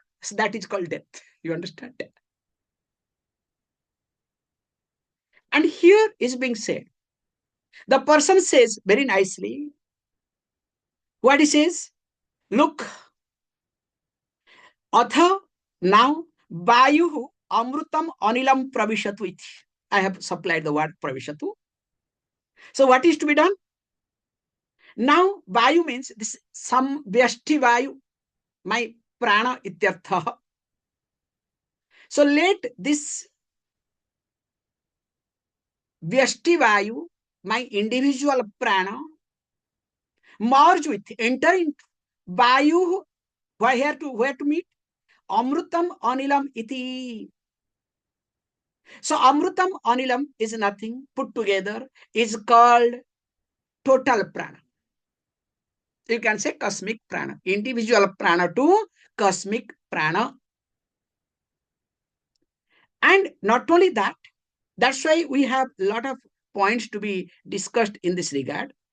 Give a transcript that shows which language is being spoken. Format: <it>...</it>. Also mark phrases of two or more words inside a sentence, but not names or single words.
<en>So that is called death. You understand? And here is being said. The person says very nicely, what he says, look, atha now</en> <sa>vāyur amṛtam anilam pravishatu iti.</sa> <en>I have supplied the word pravishatu. So what is to be done? Now vāyur means this some</en> <sa>vyashti vāyur,</sa> <en>my</en> <sa>prana ityartha.</sa> <en>So let this</en> <sa>vyashti vāyur,</sa> <en>my individual prana, merge with, enter into vāyur. Where to meet?</en> <sa>Amṛtam anilam iti.</sa> <en>So</en> <sa>amṛtam anilam</sa> <en>is nothing put together, is called total prana. You can say cosmic prana, individual prana to cosmic prana. And not only that, that's why we have a lot of points to be discussed in this regard.</en>